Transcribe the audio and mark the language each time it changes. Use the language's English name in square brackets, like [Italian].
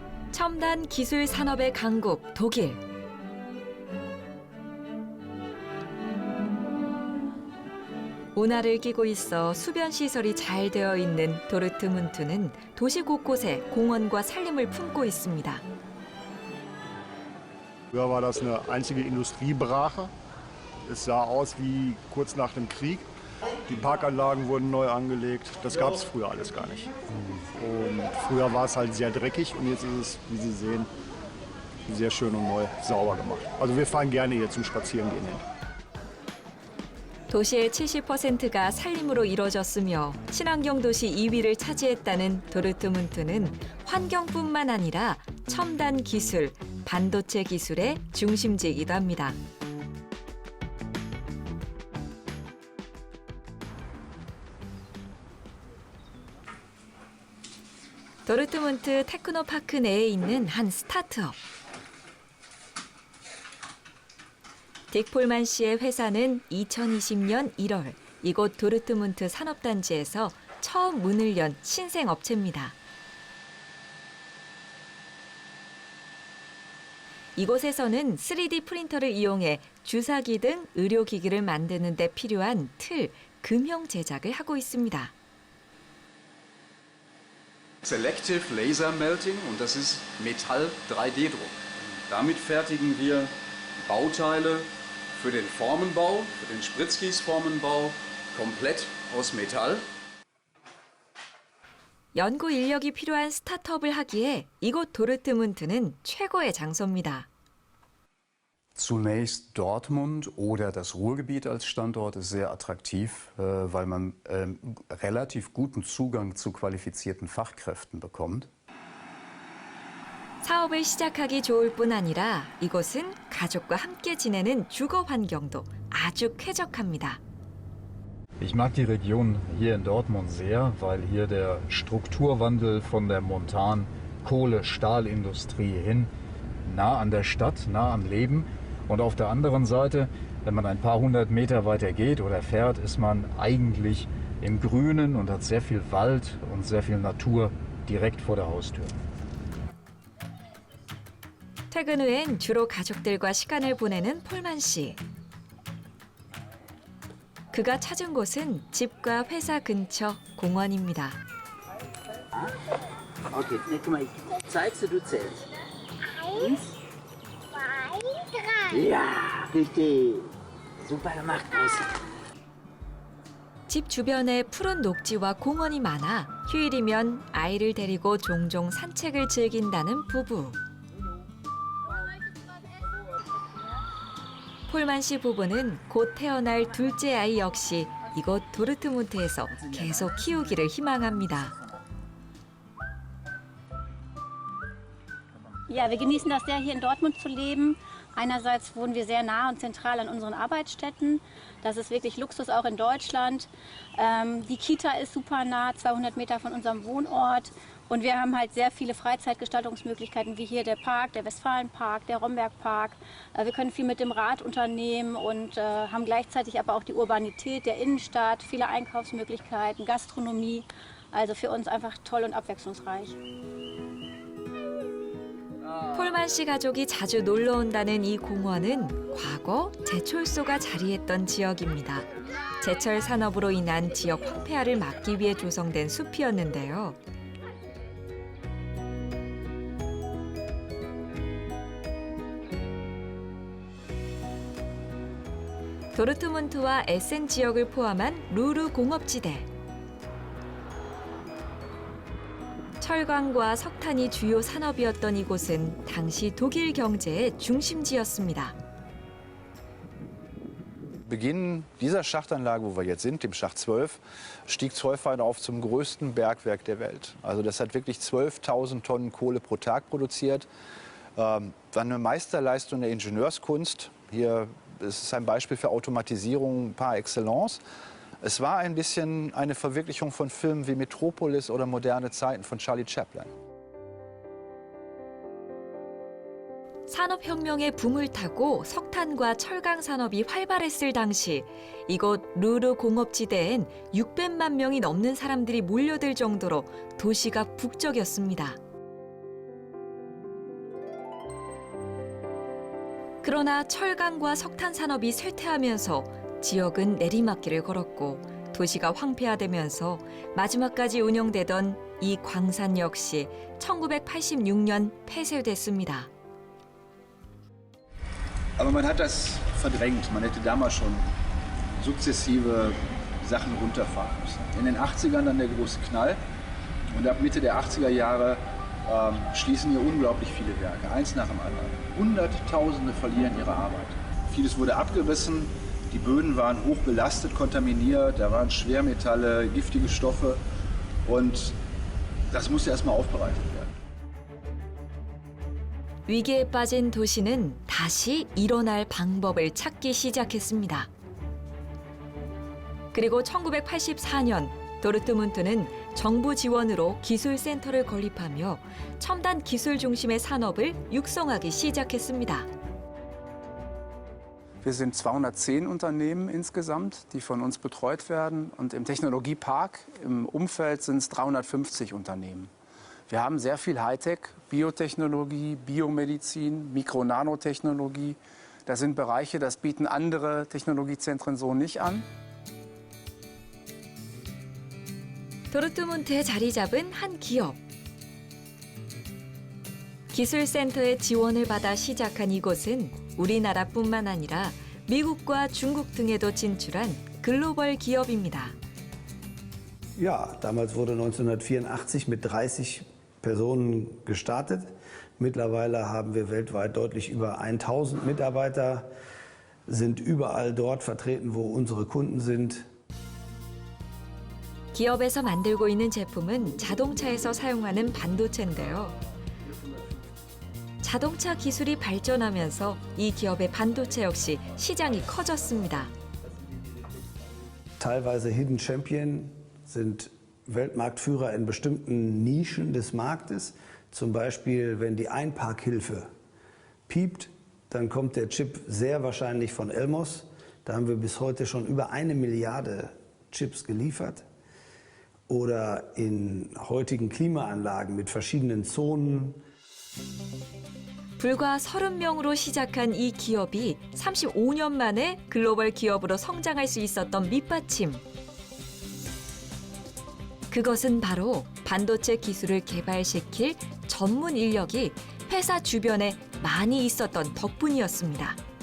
[Korean] 첨단 기술 산업의 강국 독일. 운하를 끼고 있어 수변 시설이 잘 되어 있는 도르트문트는 도시 곳곳에 공원과 산림을 품고 있습니다. [German] Früher war das eine einzige Industriebrache. Es sah aus wie kurz nach dem Krieg. Die Parkanlagen wurden neu angelegt. Das gab es früher alles gar nicht. Und früher war es halt sehr dreckig und jetzt ist es, wie Sie sehen, sehr schön und neu sauber gemacht. Also wir fahren gerne hier zum Spazierengehen hin. [Korean] 도시의 70%가 산림으로 이뤄졌으며 친환경 도시 2위를 차지했다는 도르트문트는 환경뿐만 아니라 첨단 기술, 반도체 기술의 중심지이기도 합니다. 도르트문트 테크노파크 내에 있는 한 스타트업. 딕 폴만 씨의 회사는 2020년 1월 이곳 도르트문트 산업단지에서 처음 문을 연 신생 업체입니다. 이곳에서는 3D 프린터를 이용해 주사기 등 의료기기를 만드는 데 필요한 틀, 금형 제작을 하고 있습니다. [German] Selective Laser Melting und das ist Metall 3D-Druck. Damit fertigen wir Bauteile für den Formenbau, für den Spritzgießformenbau komplett aus Metall. [Korean] 연구 인력이 필요한 스타트업을 하기에 이곳 도르트문트는 최고의 장소입니다. [German] Zunächst Dortmund oder das Ruhrgebiet als Standort ist sehr attraktiv, weil man relativ guten Zugang zu qualifizierten Fachkräften bekommt. [Korean] 사업을 시작하기 좋을 뿐 아니라 이곳은 가족과 함께 지내는 주거 환경도 아주 쾌적합니다. [German] Ich mag die Region hier in Dortmund sehr, weil hier der Strukturwandel von der Montan-, Kohle-, Stahlindustrie hin nah an der Stadt, nah am Leben. Und auf der anderen Seite, wenn man ein paar hundert Meter weiter geht oder fährt, ist man eigentlich im Grünen und hat sehr viel Wald und sehr viel Natur direkt vor der Haustür. [Korean] 퇴근 후엔 주로 가족들과 시간을 보내는 폴만 씨. 그가 찾은 곳은 집과 회사 근처 공원입니다. [German] Okay, guck mal, zeigst du zählst. 1, 2, 3. Ja, richtig. Super gemacht, [Korean] 집 주변에 푸른 녹지와 공원이 많아 휴일이면 아이를 데리고 종종 산책을 즐긴다는 부부. 폴만 씨 부부는 곧 태어날 둘째 아이 역시 이곳 도르트문트에서 계속 키우기를 희망합니다. [German] Ja, wir genießen das sehr, hier in Dortmund zu leben. Einerseits wohnen wir sehr nah und zentral an unseren Arbeitsstätten. Das ist wirklich Luxus auch in Deutschland. Die Kita ist super nah, 200 Meter von unserem Wohnort. Und wir haben halt sehr viele Freizeitgestaltungsmöglichkeiten, wie hier der Park, der Westfalenpark, der Rombergpark. Wir können viel mit dem Rad unternehmen und haben gleichzeitig aber auch die Urbanität der Innenstadt, viele Einkaufsmöglichkeiten, Gastronomie. Also für uns einfach toll und abwechslungsreich. [Korean] 폴만 씨 가족이 자주 놀러 온다는 이 공원은 과거 제철소가 자리했던 지역입니다. 제철 산업으로 인한 지역 황폐화를 막기 위해 조성된 숲이었는데요. 도르트문트와 에센 지역을 포함한 루르 공업지대. 철강과 석탄이 주요 산업이었던 이곳은 당시 독일 경제의 중심지였습니다. [German] Beginn dieser Schachtanlage, wo wir jetzt sind, dem Schacht 12, stieg Zollverein auf zum größten Bergwerk der Welt. Also das hat wirklich 12.000 Tonnen Kohle pro Tag produziert. War eine Meisterleistung der Ingenieurskunst. Hier ist es ein Beispiel für Automatisierung par excellence. Es war ein bisschen eine Verwirklichung von Filmen wie Metropolis oder Moderne Zeiten von Charlie Chaplin. [Korean] 산업혁명의 붐을 타고 석탄과 철강 산업이 활발했을 당시 이곳 루르 공업지대엔 600만 명이 넘는 사람들이 몰려들 정도로 도시가 북적였습니다. 그러나 철강과 석탄 산업이 쇠퇴하면서 지역은 내리막길을 걸었고 도시가 황폐화되면서 마지막까지 운영되던 이 광산 역시 1986년 폐쇄됐습니다. [German] Aber man hat das verdrängt. Man hätte damals schon sukzessive Sachen runterfahren müssen. In den 80ern dann der große Knall und ab Mitte der 80er Jahre schließen hier unglaublich viele Werke, eins nach dem anderen. Hunderttausende verlieren ihre Arbeit. Vieles wurde abgerissen. Die Böden waren hoch belastet, kontaminiert, da waren Schwermetalle, giftige Stoffe und das musste erstmal aufbereitet werden. [Korean] 위기에 빠진 도시는 다시 일어날 방법을 찾기 시작했습니다. 그리고 1984년 도르트문트는 정부 지원으로 기술센터를 건립하며 첨단 기술 중심의 산업을 육성하기 시작했습니다. [German] Wir sind 210 Unternehmen insgesamt, die von uns betreut werden. Und im Technologiepark im Umfeld sind es 350 Unternehmen. Wir haben sehr viel Hightech, Biotechnologie, Biomedizin, Mikro-Nanotechnologie. Das sind Bereiche, das bieten andere Technologiezentren so nicht an. [Korean] 도르트문트에 자리 잡은 한 기업. 기술센터의 지원을 받아 시작한 이곳은 우리나라뿐만 아니라 미국과 중국 등에도 진출한 글로벌 기업입니다. [German] Ja, damals wurde 1984 mit 30 Personen gestartet. Mittlerweile haben wir weltweit deutlich über 1000 Mitarbeiter, sind überall dort vertreten, wo unsere Kunden sind. [Korean] 기업에서 만들고 있는 제품은 자동차에서 사용하는 반도체인데요. 자동차 기술이 발전하면서 이 기업의 반도체 역시 시장이 커졌습니다. [German] Teilweise Hidden Champion, sind Weltmarktführer in bestimmten Nischen des Marktes. Zum Beispiel, wenn die Einparkhilfe piept, dann kommt der Chip sehr wahrscheinlich von Elmos. Da haben wir bis heute schon über 1 Milliarde Chips geliefert. Oder in heutigen Klimaanlagen mit verschiedenen Zonen. [Korean] 불과 30명으로 시작한 이 기업이 35년 만에 글로벌 기업으로 성장할 수 있었던 밑받침. 그것은 바로 반도체 기술을 개발시킬 전문 인력이 회사 주변에 많이 있었던 덕분이었습니다.